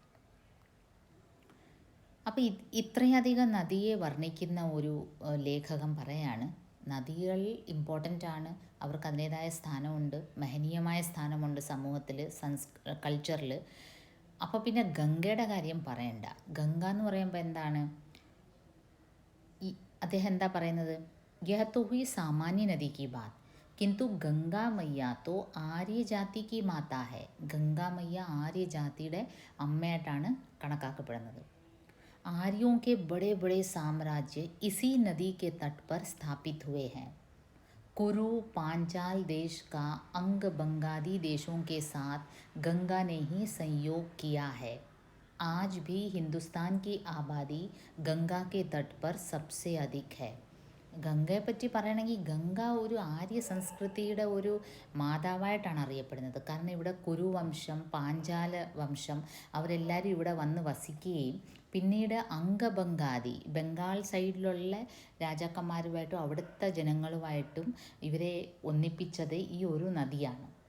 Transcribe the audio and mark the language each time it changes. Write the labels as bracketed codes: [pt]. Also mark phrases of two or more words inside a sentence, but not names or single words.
[ml] അപ്പോൾ ഇത്രയധികം നദിയെ വർണ്ണിക്കുന്ന ഒരു ലേഖകൻ പറയാണ്, നദികൾ ഇമ്പോർട്ടൻ്റ് ആണ്, അവർക്ക് അതിൻ്റേതായ സ്ഥാനമുണ്ട്, മഹനീയമായ സ്ഥാനമുണ്ട് സമൂഹത്തിൽ, കൾച്ചറിൽ. അപ്പോൾ പിന്നെ ഗംഗയുടെ കാര്യം പറയണ്ട. ഗംഗ എന്ന് പറയുമ്പോൾ എന്താണ്, അദ്ദേഹം എന്താ പറയുന്നത്, [hi] यह तो हुई सामान्य नदी की बात, किंतु गंगा मैया तो आर्य जाति की മാതാ है. [ml] ഗംഗാ മയ്യ ആര്യ ജാതിയുടെ അമ്മയായിട്ടാണ് കണക്കാക്കപ്പെടുന്നത്. [hi] आर्यों के बड़े बड़े साम्राज्य इसी नदी के तट पर स्थापित हुए हैं. कुरु पांचाल देश का अंग बंगाली देशों के साथ गंगा ने ही संयोग किया है. आज भी हिंदुस्तान की आबादी गंगा के तट पर सबसे अधिक है. [ml] ഗംഗയെ പറ്റി പറയുകയാണെങ്കിൽ ഗംഗ ഒരു ആര്യ സംസ്കൃതിയുടെ ഒരു മാതാവായിട്ടാണ് അറിയപ്പെടുന്നത്. കാരണം ഇവിടെ കുരുവംശം, പാഞ്ചാല വംശം അവരെല്ലാവരും ഇവിടെ വന്ന് വസിക്കുകയും പിന്നീട് അംഗബംഗാദി, ബംഗാൾ സൈഡിലുള്ള രാജാക്കന്മാരുമായിട്ടും അവിടുത്തെ ജനങ്ങളുമായിട്ടും ഇവരെ ഒന്നിപ്പിച്ചത് ഈ ഒരു നദിയാണ്.